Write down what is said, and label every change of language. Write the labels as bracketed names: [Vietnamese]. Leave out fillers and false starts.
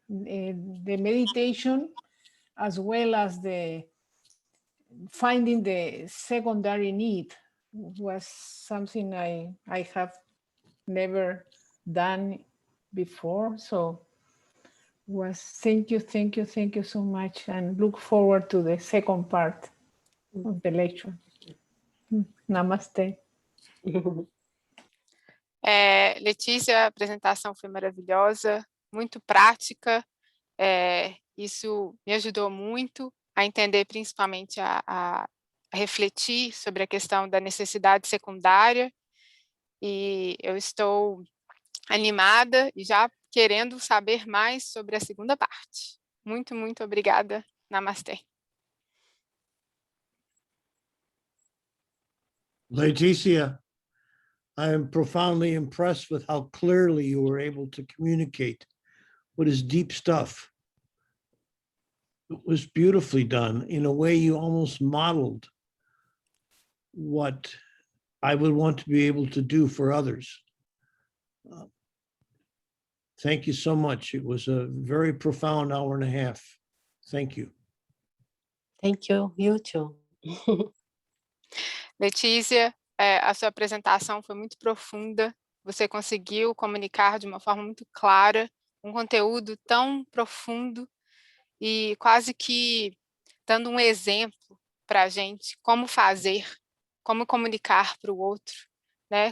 [English] The meditation, as well as the finding the secondary need, was something I have never done before. So thank you so much, and look forward to the second part of the lecture. Namaste. [Portuguese] Letícia, a apresentação foi maravilhosa, muito prática. Isso me ajudou muito a entender, principalmente a refletir sobre a questão da necessidade secundária. E eu estou animada e já querendo saber mais sobre a segunda parte. Muito, muito obrigada. Namastê. [English] Leticia, I am profoundly impressed with how clearly you were able to communicate what is deep stuff. It was beautifully done. In a way, you almost modeled what I would want to be able to do for others. Thank you so much. It was a very profound hour and a half. Thank you. Thank you. You too. [Portuguese] Letícia, a sua apresentação foi muito profunda. Você conseguiu comunicar de uma forma muito clara, um conteúdo tão profundo e quase que dando um exemplo para a gente como fazer, como comunicar para o outro, né?